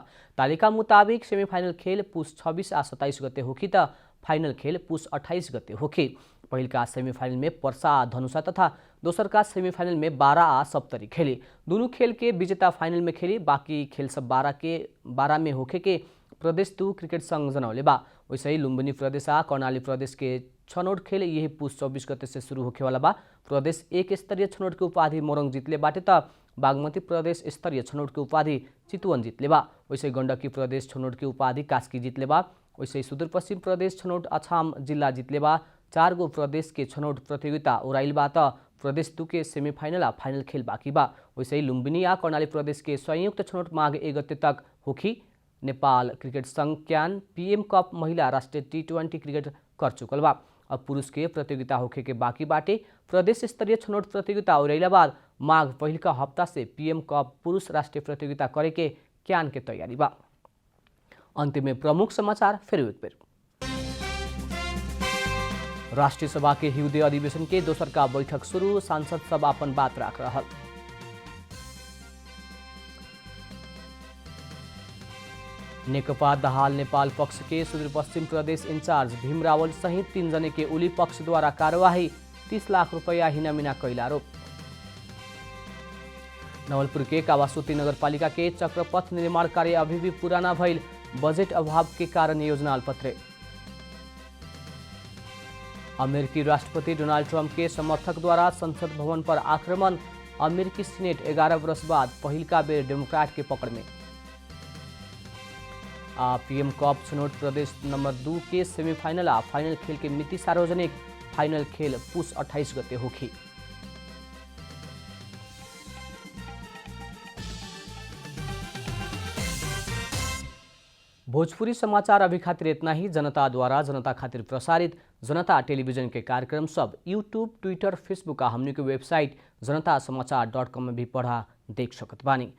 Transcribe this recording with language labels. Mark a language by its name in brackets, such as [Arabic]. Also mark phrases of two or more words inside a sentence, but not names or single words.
[Bhojpuri] तालिका मुताबिक सेमीफाइनल खेल पुस 26 आ 27 गते होखी त फाइनल खेल पुस 28 गते होखी। पहिलका सेमीफाइनल में पर्सा आ धनुषा तथा दोसर का सेमीफाइनल में 12 आ सप्तरी खेली। दोनों खेल के विजेता फाइनल में खेली। बाकी खेल सब 12 में होखे के प्रदेश 2 क्रिकेट संघ जनौले बा। वैसे ही लुम्बिनी प्रदेश आ कर्णाली प्रदेश के छनौट खेल यही पुस 24 गते से शुरू होखे वाला बा। प्रदेश 1 स्तरीय छनौट के उपाधि मोरंग जीतले बाटे त बागमती प्रदेश स्तरीय छनौट के उपाधि चितवन जीतले बा। वैसे गण्डकी प्रदेश छनौट के उपाधि कास्की जीतले बा। वैसे सुदूरपश्चिम प्रदेश छनौट अछाम जिल्ला जीतले बा। 4 गो प्रदेश के छनौट प्रतियोगिता ओराइल बा त प्रदेश 2 के सेमीफाइनल आ फाइनल खेल बाकी बा। वैसे ही लुम्बिनी आ कर्णाली प्रदेश के संयुक्त छनौट माघ 1 गते तक होखी। नेपाल क्रिकेट संघ क्यान पीएम कप महिला राष्ट्रीय T20 क्रिकेट कर चुकल बा। अब पुरुष के प्रतियोगिता होखे के बाकी बाटे। प्रदेश स्तरीय छनौट प्रतियोगिता ओरैला बाद माघ पहिलका हफ्ता से पीएम कप पुरुष राष्ट्रीय प्रतियोगिता करे के क्यान के तैयारी बा। अंतिम में प्रमुख समाचार फिर एक बेर। राष्ट्रिय सभा के हिउदे अधिवेशन के दोसर का बैठक शुरू, सांसद सब अपन बात राख रहल। नेकपा दाहाल नेपाल पक्ष के सुदूरपश्चिम प्रदेश इंचार्ज भीम रावल सहित 3 जने के उली पक्ष द्वारा कार्यवाही, 30 लाख रुपया हिनामिना कैल आरोप। नवलपुर के कावासोती नगरपालिका के चक्रपथ निर्माण कार्य अभी भी पूरा न भइल, बजेट अभाव के कारण योजना अल्पत्रे। अमेरिकी राष्ट्रपति डोनाल्ड ट्रंप के समर्थक द्वारा संसद भवन पर आक्रमण, अमेरिकी सीनेट 11 वर्ष बाद पहिलका बेर डेमोक्रेट के पकड़ में। पीएम कप छनौट प्रदेश नंबर 2 के सेमीफाइनल आ फाइनल खेल के मिति सार्वजनिक, फाइनल खेल पुस 28 गते होखी। भोजपुरी समाचार अभी खातिर इतना ही। जनता द्वारा जनता खातिर प्रसारित जनता टेलीविजन के कार्यक्रम सब यूट्यूब, ट्विटर, फेसबुक आ हमनी के वेबसाइट जनतासमाचार.com में भी पढ़ा देख सकत बानी।